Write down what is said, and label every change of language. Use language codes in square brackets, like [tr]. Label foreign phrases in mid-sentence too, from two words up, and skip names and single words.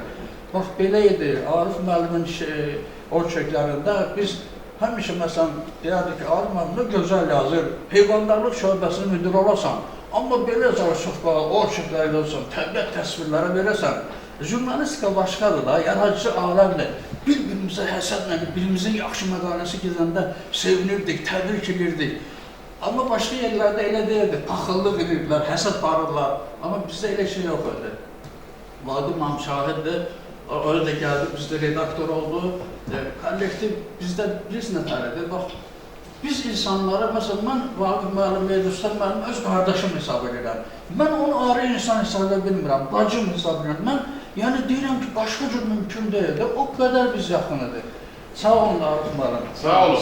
[az] Bax, belə idi, Arif müəllimin o çəklərində biz həmişə məsələn deyərdik ki, Arif müəllim gözəl yazır, heyvandarlıq şöbəsinin müdürü olasan, amma belə çalışıq qalı, o çəklərdə olsan, təbiət təsvirləri verəsən, jurnalistika başqadır da, yaradıcı aləmdir. Bir-birimizə həsədlə, birimizin yaxşı məqaləsi gedəndə sevinirdik, təbrik edirdik. Amma başqa yerlərdə elə deyildi, paxıllıq edirdilər, həsəd barırlar, amma bizdə elə şey yox idi. Vaqif müəllim şahiddir. [tr] Öyle de geldi, bizde redaktör oldu, kollektiv bizde bir nətəridir. [az] Bax, biz insanlara, mesela mən Vaqif müəllim, Mehdi müəllim öz qardaşım hesab edirəm. Mən onu ayrı insan hesab edə bilmirəm, bacım hesab edirəm. Mən yəni deyirəm ki, başqa cür mümkün deyil, o qədər biz yaxın edir. Sağ olun Arif müəllim. Sağ olun.